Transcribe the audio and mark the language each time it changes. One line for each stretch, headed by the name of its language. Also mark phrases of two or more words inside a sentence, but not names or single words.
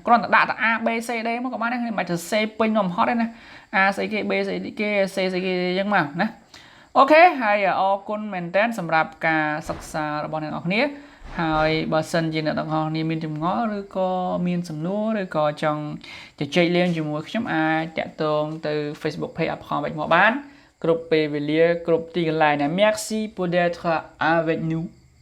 Khmer: គ្រាន់តែដាក់តែ A B C D មកក៏បានដែរខ្ញុំមិនបាច់ទៅសេពេញនំហត់ទេណា A ស្អីគេ B ស្អីគេ C ស្អីគេអញ្ចឹងមកណាអូខេហើយអរគុណមែនតើសម្រាប់ការសិក្សារបស់អ្នកនរគ្នាហើយបើសិនជាអ្នកទាំងអស់គ្នាមានចម្ងល់ឬក៏មានសំណួរឬក៏ចង់ជជែកលេងជាមួយខ្ញុំអាចតាក់ទងទៅ Facebook page Apprendre Avec Moi បានគ្រប់ពេលវេលាគ្រប់ទីកន្លែងណា
French: Merci pour d'être avec nous